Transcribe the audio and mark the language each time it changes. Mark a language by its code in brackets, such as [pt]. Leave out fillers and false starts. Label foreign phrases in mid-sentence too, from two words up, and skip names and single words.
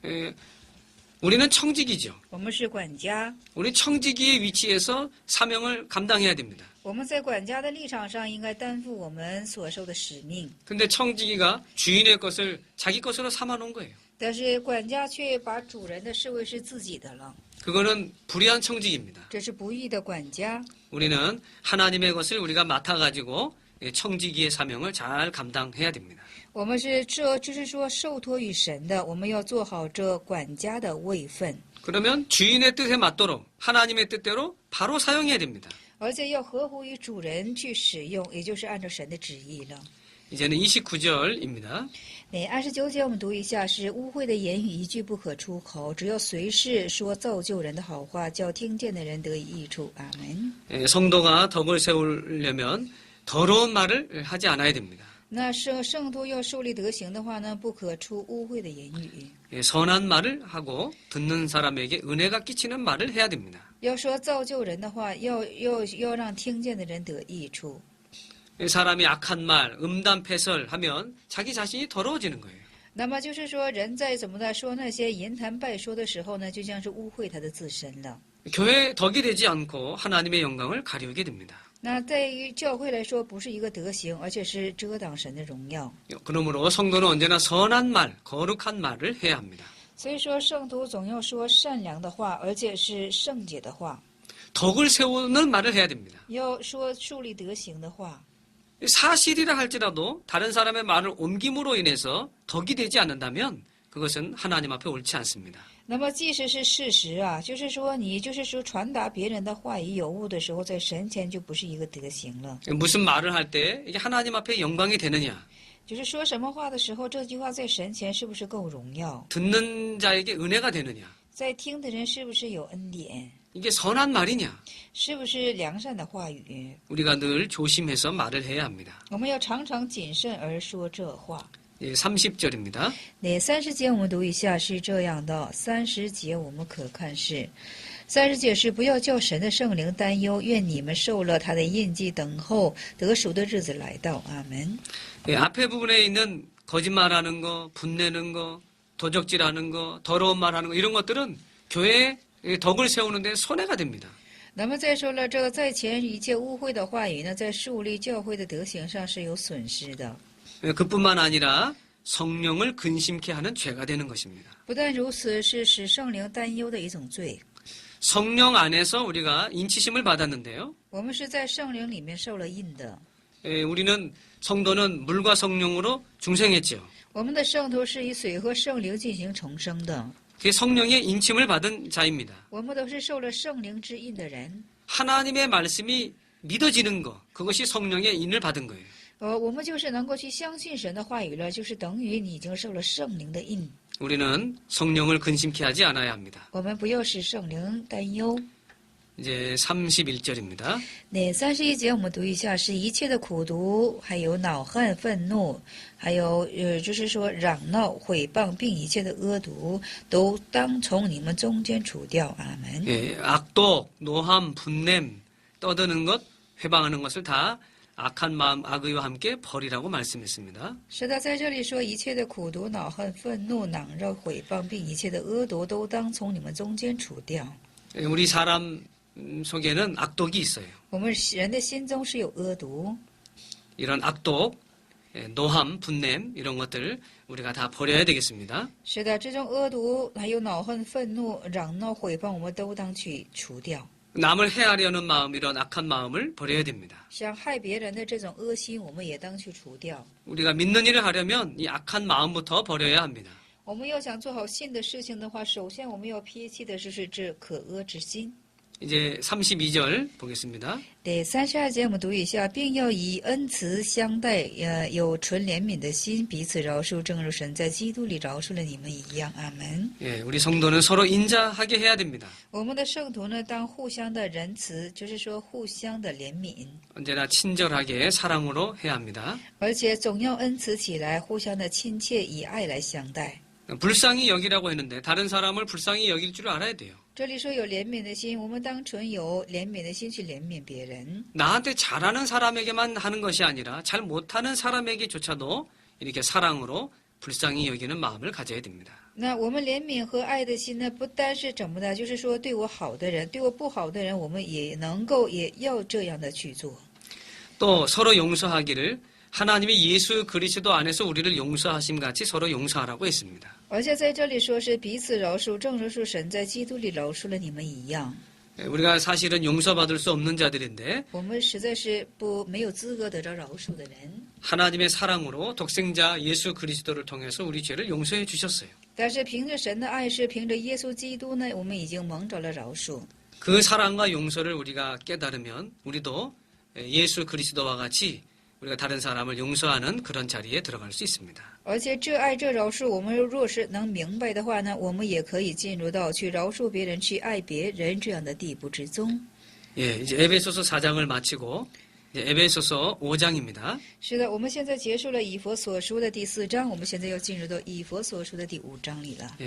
[ko] 우리는 청직이죠. [zh] 我们是管家， [ko] 우리 청지기의 위치에서 사명을 감당해야 됩니다. [zh] 我们在管家的立场上应该担负我们所受的使命。 [ko] 근데 청지기가 주인의 것을 자기 것으로 삼아놓은 거예요. [zh] 但是管家却把主人的视为是自己的了， [ko] 그거는 불의한 청직입니다. [zh] 这是不义的管家。 [ko] 우리는 하나님의 것을 우리가 맡아가지고 청지기의 사명을 잘 감당해야 됩니다. [zh] 我们是就是说受托于神的，我们要做好这管家的位分， [ko] 그러면 주인의 뜻에 맞도록 하나님의 뜻대로 바로 사용해야 됩니다. [zh] 而且要合乎于主人去使用，也就是按照神的旨意了。 [ko] 이제는 29절입니다. [zh] 那29节我们读一下，是污秽的言语一句不可出口，只要随时说造就人的好话，叫听见的人得以益处。阿门。 [ko] 성도가 덕을 세우려면 더러운 말을 하지 않아야 됩니다. [zh] 那圣徒要树立德行的话呢，不可出污秽的言语， [ko] 선한 말을 하고 듣는 사람에게 은혜가 끼치는 말을 해야 됩니다. [zh] 要说造就人的话，要让听见的人得益处。 [ko] 사람이 악한 말, 음담패설하면 자기 자신이 더러워지는 거예요. [zh] 那么就是说，人在怎么的说那些淫谈败说的时候呢，就像是污秽他的自身了。 [ko] 교회 덕이 되지 않고 하나님의 영광을 가리우게 됩니다. [zh] 那在于教会来说，不是一个德行，而且是遮挡神的荣耀。 [ko] 그러므로 성도는 언제나 선한 말, 거룩한 말을 해야 합니다. [zh] 所以说，圣徒总要说善良的话，而且是圣洁的话， [ko] 덕을 세우는 말을 해야 됩니다. [zh] 要说树立德行的话。 [ko] 사실이라 할지라도 다른 사람의 말을 옮김으로 인해서 덕이 되지 않는다면 그것은 하나님 앞에 옳지 않습니다. [zh] 那么即使是事实啊，就是说你就是说传达别人的话语有误的时候，在神前就不是一个德行了。 [ko] 무슨 말을 할 때 이게 하나님 앞에 영광이 되느냐? [zh] 就是说什么话的时候，这句话在神前是不是够荣耀？ [ko] 듣는 자에게 은혜가 되느냐? [zh] 在听的人是不是有恩典？ [ko] 이게 선한 말이냐? [zh] 是不是良善的话语？ [ko] 우리가 늘 조심해서 말을 해야 합니다. [zh] 我们要常常谨慎而说这话。 [ko] 예, 30절입니다. [zh] 那30节我们读一下是这样的，30节我们可看是，30节是不要叫神的圣灵担忧，愿你们受了他的印记，等候得赎的日子来到。阿门。 [ko] 예, 앞에 부분에 있는 거짓말하는 거, 분내는 거, 도적질하는 거, 더러운 말하는 거 이런 것들은 교회에 덕을 세우는데 손해가 됩니다. [zh] 那么再说了，这个在前一切污秽的话语呢，在树立教会的德行上是有损失的。 [ko] 예, 그뿐만 아니라 성령을 근심케 하는 죄가 되는 것입니다. [zh] 不但如此，是使圣灵担忧的一种罪。 [ko] 성령 안에서 우리가 인치심을 받았는데요. [zh] 我们是在圣灵里面受了印的。 [ko] 예, 우리는 성도는 물과 성령으로 중생했죠. [zh] 我们的圣徒是以水和圣灵进行重生的。 [ko] 그게 성령의 인침을 받은 자입니다. [zh] 我们都是受了圣灵之印的人。 [ko] 하나님의 말씀이 믿어지는 것, 그것이 성령의 인을 받은 거예요. [zh] 我们就是能够去相信神的话语了，就是等于你已经受了圣灵的印。 [ko] 우리는 성령을 근심케 하지 않아야 합니다. [zh] 我们不要使圣灵担忧。 [ko] 이제 31절입니다. [zh] 那31节我们读一下，是一切的苦毒，还有恼恨、愤怒，还有就是说嚷闹、毁谤，并一切的恶毒，都当从你们中间除掉。阿门。 [ko] 예, 악독, 노함, 분냄, 떠드는 것, 회방하는 것을 다 악한 마음, 악의와 함께 버리라고 말씀했습니다. [zh] 是的，在这里说一切的苦毒、恼恨、愤怒、嚷闹、毁谤，并一切的恶毒，都当从你们中间除掉。 [ko] 예, 우리 사람 속에는 악독이 있어요. [zh] 我们人的心中是有恶毒， [ko] 이런 악독, 예, 노함, 분냄 이런 것들 우리가 다 버려야 되겠습니다. [zh] 是的，这种恶毒还有恼恨、愤怒、嚷闹、毁谤，我们都当去除掉。 [ko] 남을 해하려는 마음, 이런 악한 마음을 버려야 됩니다. [zh] 想害别人的这种恶心，我们也当去除掉。 [ko] 우리가 믿는 일을 하려면 이 악한 마음부터 버려야 합니다. [zh] 我们要想做好信的事情的话，首先我们要撇弃的就是这可恶之心。 [ko] 이제 32절 보겠습니다. [zh] 第32节我们读一下，并要以恩慈相待，有纯怜悯的心，彼此饶恕，正如神在基督里饶恕了你们一样。阿门。 [ko] 예, 우리 성도는 서로 인자하게 해야 됩니다. [zh] 我们的圣徒呢，当互相的仁慈，就是说互相的怜悯， [ko] 언제나 친절하게 사랑으로 해야 합니다. [zh] 而且总要恩慈起来，互相的亲切，以爱来相待。 [ko] 불쌍히 여기라고 했는데 다른 사람을 불쌍히 여길 줄 알아야 돼요. [zh] 这里说有怜悯的心，我们当存有怜悯的心去怜悯别人。 [ko] 나한테 잘하는 사람에게만 하는 것이 아니라 잘 못하는 사람에게조차도 이렇게 사랑으로 불쌍히 여기는 마음을 가져야 됩니다. [zh] 那我们怜悯和爱的心呢，不单是怎么的，就是说对我好的人，对我不好的人，我们也能够也要这样的去做。 [ko] 또 서로 용서하기를 하나님이 예수 그리스도 안에서 우리를 용서하심 같이 서로 용서하라고 했습니다. [zh] 而且在这里说是彼此饶恕，正如是神在基督里饶恕了你们一样。 [ko] 우리가 사실은 용서받을 수 없는 자들인데 [zh] 我们实在是没有资格得着饶恕的人， [ko] 하나님의 사랑으로 독생자 예수 그리스도를 통해서 우리 죄를 용서해 주셨어요. [zh] 但是凭着神的爱，是凭着耶稣基督呢，我们已经蒙着了饶恕。 [ko] 그 사랑과 용서를 우리가 깨달으면 우리도 예수 그리스도와 같이 우리가 다른 사람을 용서하는 그런 자리에 들어갈 수 있습니다. [zh] 而且这爱这饶恕，我们若是能明白的话呢，我们也可以进入到去饶恕别人、去爱别人这样的地步之中。 [ko] 예, 이제 에베소서 4장을 마치고 이제 에베소서 5장입니다. [zh] 是的，我们现在结束了以弗所书的第4章，我们现在要进入到以弗所书的第5章里了。